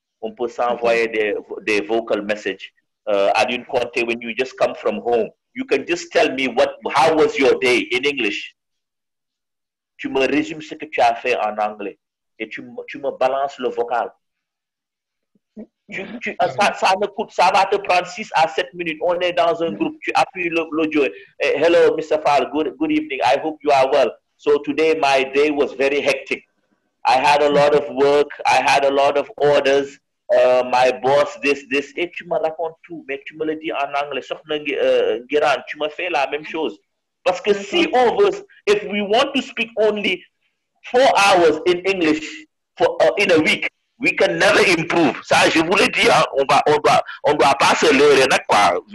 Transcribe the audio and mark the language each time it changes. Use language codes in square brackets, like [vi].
[fr] On peut s'envoyer des [en] vocal messages. Aline Conte, when you just come from home, you can just tell me how was your day in English. [fr] Tu me résumes ce que tu as fait en anglais et tu me balances le vocal. Ça va te prendre 6 à 7 minutes. On est dans un groupe. Tu appuies l'audio. [en] Hello, Mr. Fall. Good evening. I hope you are well. So today my day was very hectic. I had a lot of work. I had a lot of orders. My boss, this. [fr] Et tu me racontes tout, mais tu me le dis en anglais. Guéran, tu me fais la même chose. Parce que si on veut, [en] if we want to speak only 4 hours in English in a week, we can never improve. [fr] Ça, je vous le dis, hein, on doit pas se leurrer, quoi.